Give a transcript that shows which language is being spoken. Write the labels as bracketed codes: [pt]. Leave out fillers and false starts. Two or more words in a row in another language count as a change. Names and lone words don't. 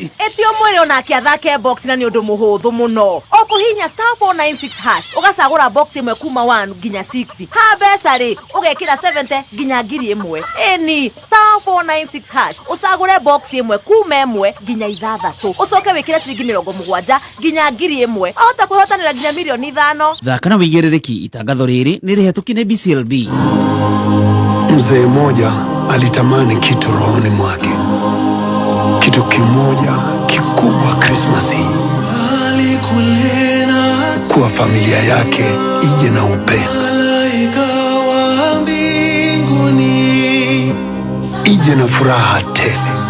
[ki] etio mwire onake athake box na ni undu muhuthu muno ukuhinya *496# ugacagura box imwe kuma 1 nginya 6 ha mbeca ri ugekira 70 nginya 1000 eni *496# ucagure box imwe kuma 1 nginya 6 ucoke wikire ciringi 70 nginya 1000 ahota kwihotanira nginya milioni 5 thaka na wĩigĩrĩrĩki itangatho rĩrĩ nĩ rĩhetũkie nĩ BCLB. [sw] Mzee mmoja alitamani kitu rohoni mwake, kitu kimoja kikubwa Christmas hii, kuwa familia yake ije na upendo, ije na furaha tele.